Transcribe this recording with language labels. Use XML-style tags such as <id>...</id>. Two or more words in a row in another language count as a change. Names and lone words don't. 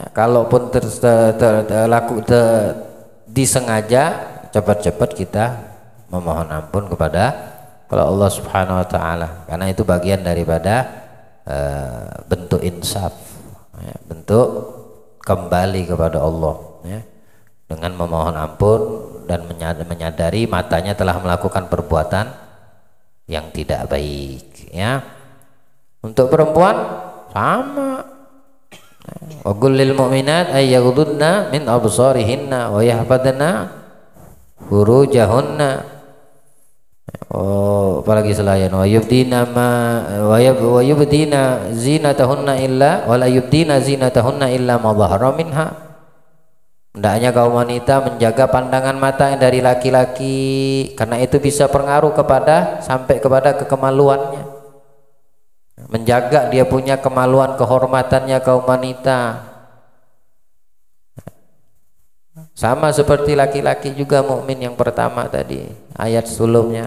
<id>Kalaupun disengaja, cepat-cepat kita memohon ampun kepada Allah</id> <ar>سبحانه وتعالى,</ar> <id>karena itu bagian daripada bentuk insaf, ya, bentuk kembali kepada Allah, ya, dengan memohon ampun dan menyadari matanya telah melakukan perbuatan yang tidak baik, ya. Untuk perempuan sama,</id> <ar>وقل للمؤمنات أن يغضضن من أبصارهن ويحفظن فروجهن.</ar> <id>Oh, apalagi selain</id> <ar>ويبدين زينتهن إلا ولا يبدين زينتهن إلا ما ظهر منها.</ar> <id>Hendaknya kaum wanita menjaga pandangan mata dari laki-laki, karena itu bisa pengaruh sampai kepada kekemaluannya. Menjaga dia punya kemaluan, kehormatannya kaum wanita. Sama seperti laki-laki juga mukmin yang pertama tadi, ayat sebelumnya.</id>